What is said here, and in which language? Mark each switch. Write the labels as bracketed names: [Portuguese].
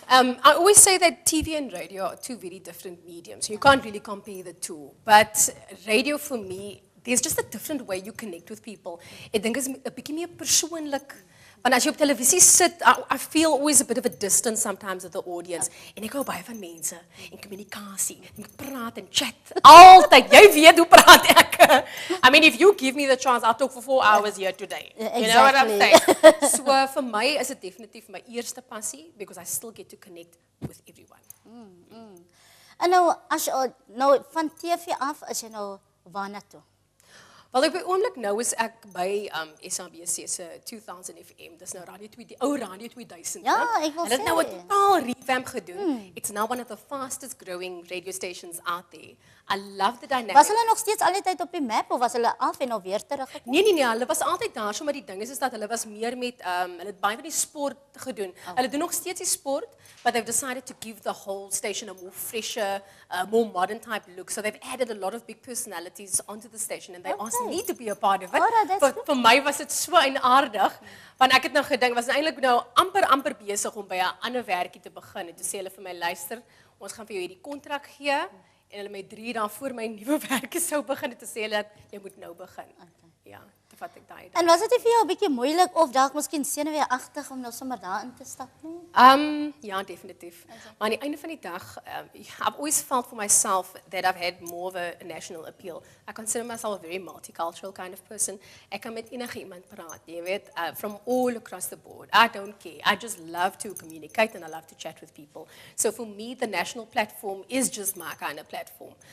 [English] I always say that TV and radio are two very different mediums. You can't really compare the two. But radio for me, there's just a different way you connect with people. [Afrikaans] Ek dink is 'n bietjie meer persoonlik. Want as jy op televisie sit, [English] I feel always a bit of a distance sometimes with the audience. [Afrikaans] En ek hou baie van mense en kommunikasie, en praat en chat. Altyd, jy weet hoe praat ek. [English] I mean, if you give me the chance, I'll talk for 4 hours here today. Exactly. You know what I'm saying? [Afrikaans] So vir my is dit definitief my eerste passie, [English] because I still get to connect with everyone. [Afrikaans] En nou, as jy nou van TV af, is jy nou waarna toe? Wel, op die oomblik nou is ek by SABC se 2000 FM. Dis nou Radio 2, die ou Radio 2000. Ja, ek wil sê. En dit nou 'n sê. totaal revamp gedoen. [English] It's now one of the fastest growing radio stations out there. I love the dynamic. [Afrikaans] Was hulle nog steeds al die tyd op die map of was hulle af en nou weer teruggekom? Nee, hulle was altyd daar, so maar die ding is dat hulle was meer met hulle het baie van die sport gedoen. Hulle doen nog steeds die sport, [English] but they've decided to give the whole station a more fresher, more modern type look. So they've added a lot of big personalities onto the station and they asked me to be a part of it. [Afrikaans] Vir my was dit so aardig, want ek het nou gedink was eintlik nou amper besig om by 'n ander werkie te begin en toe sê hulle vir my, luister, ons gaan vir jou hierdie kontrak gee. En hulle my 3 dae voor my nuwe werk sou begin te sê dat jy moet nou begin. Okay. Ja, dit vat ek daai. En was dit vir jou 'n bietjie moeilik of dalk miskien senuweeagtig om nou sommer daarin te stap nie? Ja, definitief. Maar aan die einde van die dag, [English] I've always felt for myself that I've had more of a national appeal. I consider myself a very multicultural kind of person. [Afrikaans] Ek kan met enige iemand praat, jy weet, [English] from all across the board. I don't care. I just love to communicate and I love to chat with people. So for me, the national platform is just my kind of platform.